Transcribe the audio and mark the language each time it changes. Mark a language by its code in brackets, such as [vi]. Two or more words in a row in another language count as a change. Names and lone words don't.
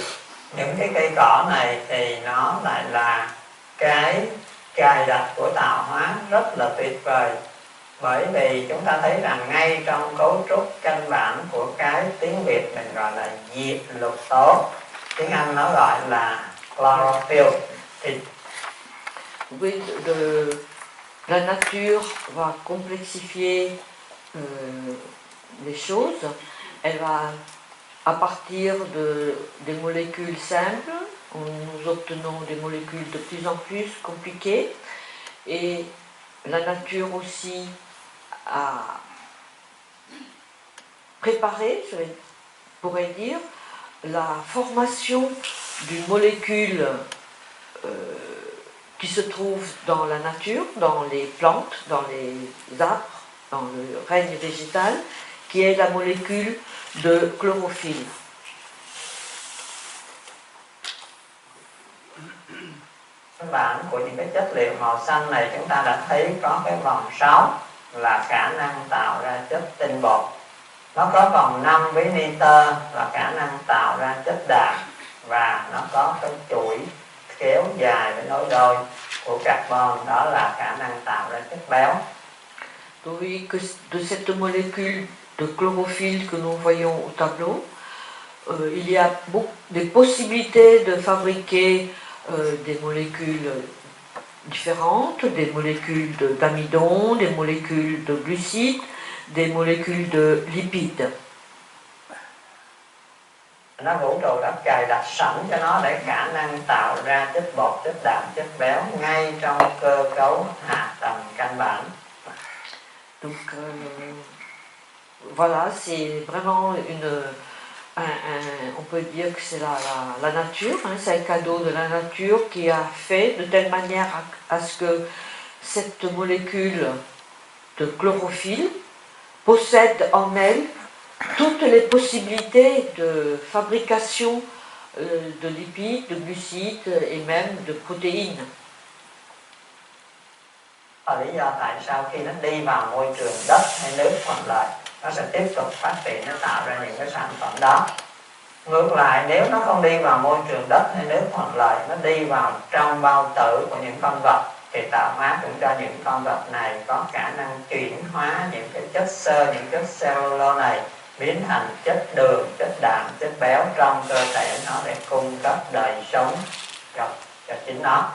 [vi] Những cái cây cỏ này thì nó lại là cái cài đặt của tạo hóa rất là tuyệt vời. Bởi vì chúng ta thấy rằng ngay trong cấu trúc căn bản của cái tiếng Việt mình gọi là diệp lục tố, tiếng Anh nó gọi là chlorophyll. Thì [fr] la nature va complexifier les choses. Elle va, à partir des molécules simples, nous obtenons des molécules de plus en plus compliquées, et la nature aussi a préparé, je pourrais dire, la formation d'une molécule qui se trouve dans la nature, dans les plantes, dans les arbres, dans le règne végétal, qui est la molécule de chlorophylle. [vi] Căn bản của những cái chất liệu màu xanh này chúng ta đã thấy có cái vòng 6 là khả năng tạo ra chất tinh bột. Nó có vòng 5 với nitơ là khả năng tạo ra chất đạm, và nó có cái chuỗi kéo dài với nối đôi của carbon, đó là khả năng tạo ra chất béo. [fr] Vous voyez que de cette molécule de chlorophylle que nous voyons au tableau, il y a des possibilités de fabriquer des molécules différentes, des molécules d'amidon, des molécules de glucides, des molécules de lipides. [vi] Nó vũ trụ đã cài đặt sẵn cho nó để khả năng tạo ra chất bột, chất đạm, chất béo ngay trong cơ cấu hạ tầng căn bản. [fr] Donc voilà, c'est vraiment on peut dire que c'est la nature, hein, c'est un cadeau de la nature qui a fait de telle manière à ce que cette molécule de chlorophylle possède en elle toutes les possibilités de fabrication de lipides, de glucides et même de protéines. [vi] Lý do tại sao khi nó đi vào môi trường đất hay nước thuận lợi, nó sẽ tiếp tục phát triển, nó tạo ra những cái sản phẩm đó. Ngược lại, nếu nó không đi vào môi trường đất hay nước thuận lợi, nó đi vào trong bao tử của những con vật, thì tạo hóa cũng cho những con vật này có khả năng chuyển hóa những cái chất xơ, những chất cellulose này biến thành chất đường, chất đạm, chất béo trong cơ thể nó để cung cấp đời sống cho chính nó.